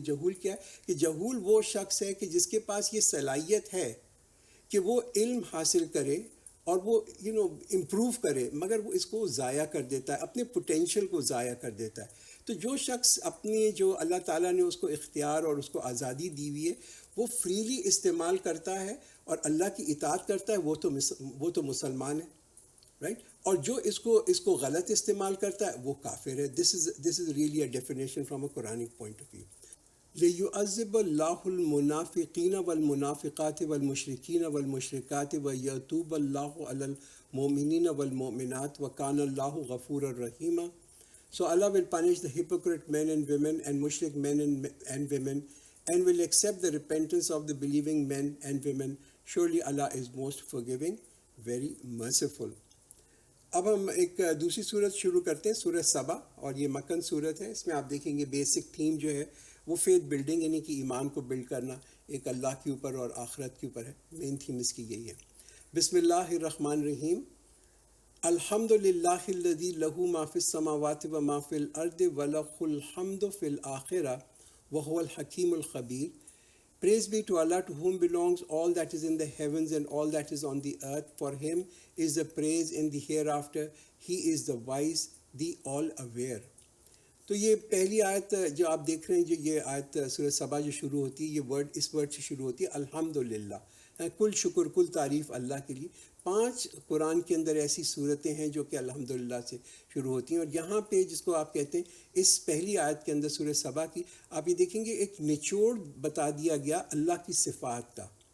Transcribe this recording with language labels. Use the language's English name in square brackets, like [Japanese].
[Urdu] جہول کیا ہے؟ کہ جہول وہ شخص ہے کہ جس کے پاس یہ صلاحیت ہے کہ وہ علم حاصل کرے اور وہ امپروو کرے، مگر وہ اس کو ضائع کر دیتا ہے، اپنے پوٹینشیل کو ضائع کر دیتا ہے. تو جو شخص اپنی جو اللہ تعالیٰ نے اس کو اختیار اور اس کو آزادی دی ہوئی ہے وہ فریلی استعمال کرتا ہے اور اللہ کی اطاعت کرتا ہے، وہ تو مسلمان ہے، رائٹ. اور جو اس کو غلط استعمال کرتا ہے وہ کافر ہے. [English] This is really a definition from a Quranic point of view. [Arabic] لِيُعَذِّبَ اللَّهُ الْمُنَافِقِينَ وَالْمُنَافِقَاتِ وَالْمُشْرِكِينَ وَالْمُشْرِكَاتِ وَيَتُوبَ اللَّهُ عَلَى الْمُؤْمِنِينَ وَالْمُؤْمِنَاتِ وَكَانَ اللَّهُ غَفُورًا رَحِيمًا. [English] So Allah will punish the hypocrite men and women and mushrik men and women, and will accept the repentance of the believing men and women. Surely Allah is most forgiving, very merciful. [Urdu] اب ہم ایک دوسری صورت شروع کرتے ہیں، سورہ سبا، اور یہ مکن صورت ہے. اس میں آپ دیکھیں گے بیسک تھیم جو ہے وہ فیتھ بلڈنگ، یعنی کہ ایمان کو بلڈ کرنا ایک اللہ کے اوپر اور آخرت کے اوپر ہے. مین تھیم اس کی یہی ہے. [Arabic] بسم اللہ الرحمن الرحیم. الحمد للہ الذی لہ ما فی السماوات و ما فی الارض ولہ الحمد فی الآخرہ وہو الحکیم الخبیر. [English] Praise be to Allah, to whom belongs all that is in the heavens and all that is on the earth. For him is the praise in the hereafter. He is the wise, the all-aware. [Urdu] تو یہ پہلی آیت جو آپ دیکھ رہے ہیں، جو یہ آیت سورہ سبا جو شروع ہوتی ہے، یہ اس ورڈ سے شروع ہوتی ہے، الحمدللہ. کل شکر، کل تعریف اللہ کے لیے. 5 قرآن کے اندر ایسی صورتیں ہیں جو کہ الحمدللہ سے شروع ہوتی ہیں. اور یہاں پہ جس کو آپ کہتے ہیں اس پہلی آیت کے اندر سورہ سبا کی، آپ یہ دیکھیں گے ایک نچوڑ بتا دیا گیا اللہ کی صفات کا.